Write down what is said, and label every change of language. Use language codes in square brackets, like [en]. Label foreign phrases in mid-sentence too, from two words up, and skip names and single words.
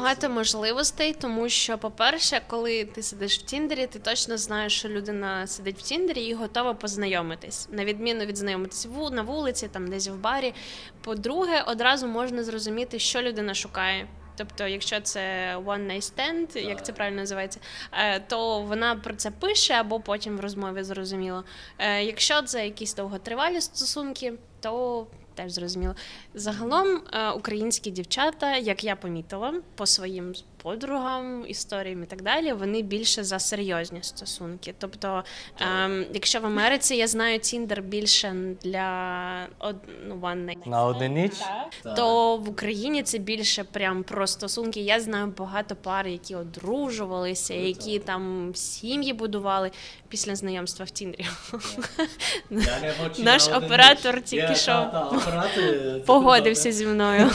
[uk] Багато можливостей, тому що, по-перше, коли ти сидиш в Тіндері, ти точно знаєш, що людина сидить в Тіндері і готова познайомитись. На відміну від знайомитись на вулиці, там десь в барі. По-друге, одразу можна зрозуміти, що людина шукає. Тобто, якщо це [en] one night stand, [uk] як це правильно називається, то вона про це пише або потім в розмові зрозуміло. Якщо це якісь довготривалі стосунки, то теж зрозуміло. Загалом українські дівчата, як я помітила по своїм подругам, історіям і так далі, вони більше за серйозні стосунки. Тобто, якщо в Америці я знаю Tinder більше для [en] one night [uk] На одну ніч? то в Україні це більше прям про стосунки. Я знаю багато пар, які одружувалися, які там сім'ї будували після знайомства в Тіндері. Наш оператор тільки що погодився зі мною.